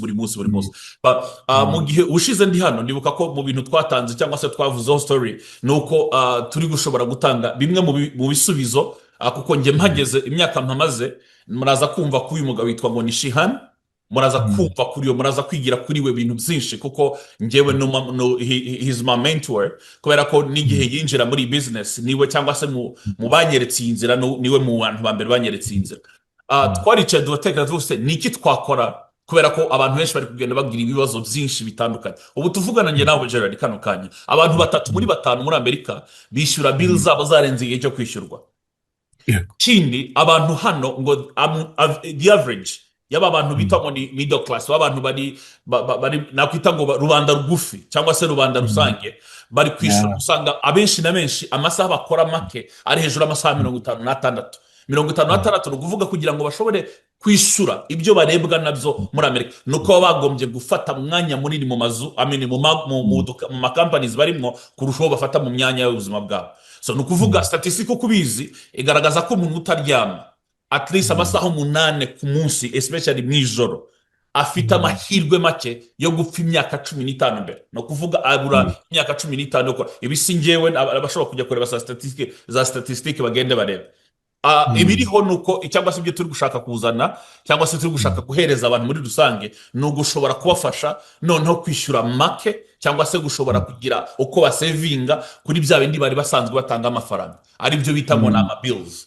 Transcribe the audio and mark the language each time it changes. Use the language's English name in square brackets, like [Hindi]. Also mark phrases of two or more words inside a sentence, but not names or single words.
[Kinyarwanda] Mu gihe ushize ndi hano ndibuka ko mu bintu twatanze cyangwa se twavuzeho story nuko turi gushobora gutanga bimwe mu bisubizo, kuko nge mpageze imyaka mpamaze, muraza kumva ko uyu mugabo witwa ngo ni Shihan, muraza kumva kuri yo, muraza kwigira kuri we bintu byinshi, kuko ngewe [English] he's my mentor, [Kinyarwanda] kubera ko n'igihe yinjira muri business niwe, cyangwa se mu banyeretse inzira, niwe mu bantu ba mbere banyeretse inzira. Twaricaye dutekereza twose niki twakora, kubera ko abantu benshi bari kugenda bagira ibibazo byinshi bitandukanye. Ubu tuvugana nge nawe Gerard kano kanya, abantu 3 muri 5 muri Amerika bishyura bills zabo zarenze igihe cyo kwishyurwa. Kindi abantu hano ngo [English] the average [Kinyarwanda] yaba abantu bita ngo ni [English] middle class, [Kinyarwanda] abantu bari nakwita ngo rubanda rugufi cyangwa se rubanda rusange bari kwishura. Usanga abenshi na benshi amasaha bakora make ari hejuru y'amasaha 56. 56 ni ukuvuga kugira ngo bashobore kwishura ibyo barebwa nabyo muri Amerika, nuko bagombye gufata mwanya munini mu mazu mu companies barimo kurushaho bafata mu myanya y'ubuzima bwabo. So nukuvuga statistique kubizi igaragaza ko umuntu utaryama [English] at least [Kinyarwanda] amasaha 8 ku munsi, especially mwijoro, afite amahirwe make yo gupfa imyaka 15 mbere. No kuvuga abura imyaka 15 ko ibisi ngewe abashobora kujya kureba za statistique bagende bareba. Ibiriho nuko cyangwa se ibyo turi gushaka kuzana cyangwa se turi gushaka guhereza abantu muri rusange no gushobora kubafasha noneho kwishyura make cyangwa se gushobora kugira uko basevinga kuri bya bindi bari basanzwe batanga amafaranga, ari byo bita ngo nama bills.